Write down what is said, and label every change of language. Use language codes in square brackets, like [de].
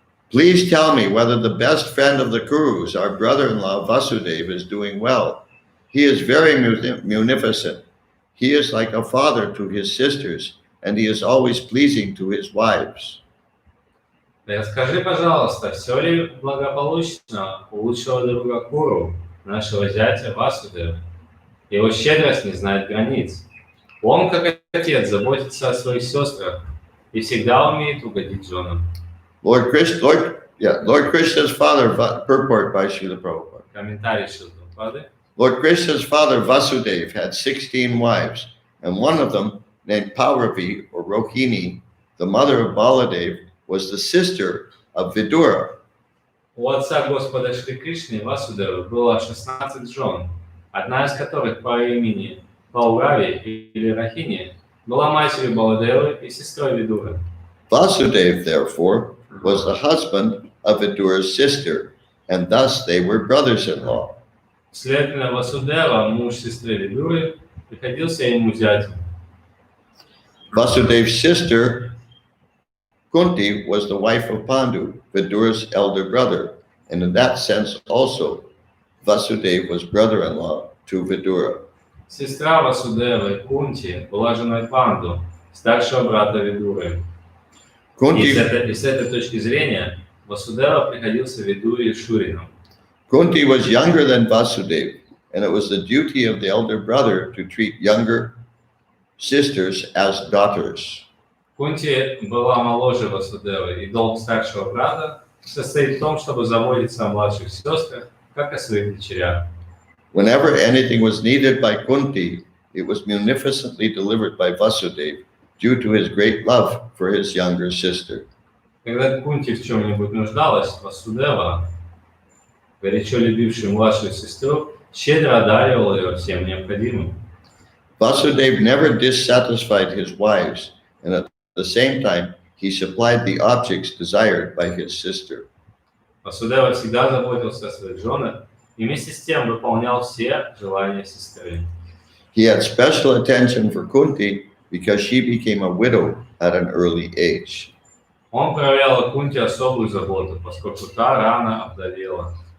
[en] Please tell me whether the best friend of the Kurus, our brother-in-law Vasudeva, is doing well. He is very munificent. He is like a father to his sisters, and he is always pleasing to his wives. [ru] Расскажи, пожалуйста, все ли благополучно у лучшего друга Куру, нашего зятя Васудева? Его щедрость не знает границ. Он, как отец, заботится о своих сестрах и всегда умеет угодить женам. [en] Lord Krishna's father, purport by Srila Prabhupada. [ru] Комментарий Шрилы Прабхупады. [en] Lord Krishna's father Vasudeva had 16 wives, and one of them, named Pauravi or Rohini, the mother of Baladev, was the sister of Vidura. [ru] У отца Господа Шри Кришны Васудева было 16 жен, одна из которых по имени Паурави или Рахини была матерью Баладевы и сестрой Видуры. [en] Vasudeva, therefore, was the husband of Vidura's sister, and thus they were brothers-in-law. [ru] Следовательно, Васудева, муж сестры Видуры, приходился ему зятем. [en] Vasudeva's sister, Kunti, was the wife of Pandu, Vidura's elder brother, and in that sense also, Vasudeva was brother-in-law to Vidura. [ru] Сестра Васудевы, Кунти, была женой Панду, старшего брата Видуры. И [en] Kunti, [ru] с этой точки зрения Васудева приходился Видуре и Шурином. [en] Kunti was younger than Vasudeva, and it was the duty of the elder brother to treat younger sisters as daughters. [ru] Кунти была моложе Васудевы, и долг старшего брата состоит в том, чтобы заботиться о младших сестрах, как о своих дочерях. [en] Whenever anything was needed by Kunti, it was munificently delivered by Vasudeva due to his great love for his younger sister. [ru] Когда Кунти в чем-нибудь нуждалась, Васудева, горячо любивший младшую сестру, щедро одаривал ее всем необходимым. [en] Vasudev never dissatisfied his wives, and at the same time, he supplied the objects desired by his sister. [ru] Васудева всегда заботился о своих женах и вместе с тем выполнял все желания сестры. [en] He had special attention for Kunti because she became a widow at an early age. [ru] Он проявлял о Кунте особую заботу, поскольку та рано овдовела.